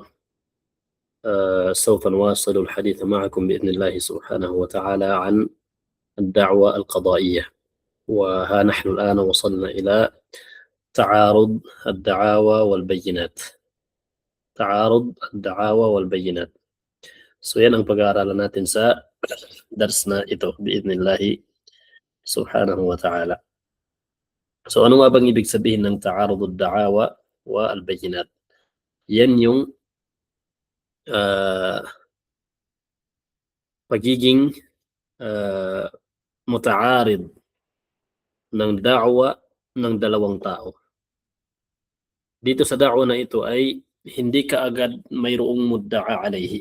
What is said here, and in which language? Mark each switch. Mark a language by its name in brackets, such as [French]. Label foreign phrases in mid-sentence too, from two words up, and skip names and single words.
[Arabic] سوف نواصل الحديث معكم بإذن الله سبحانه وتعالى عن الدعوة القضائية، وها نحن الآن وصلنا إلى تعارض الدعاوى والبينات. تعارض الدعاوى والبينات. [Filipino] So yan ang pag-aaralan natin sa dars na ito [Arabic] بإذن الله سبحانه وتعالى. [Filipino] So ano nga bang ibig sabihin ng [Arabic] تعارض الدعاوى والبينات? [Filipino] Yan yung pagiging muta'arid ng da'wa ng dalawang tao. Dito sa da'wa na ito ay hindi kaagad mayroong [Arabic] مدعى عليه.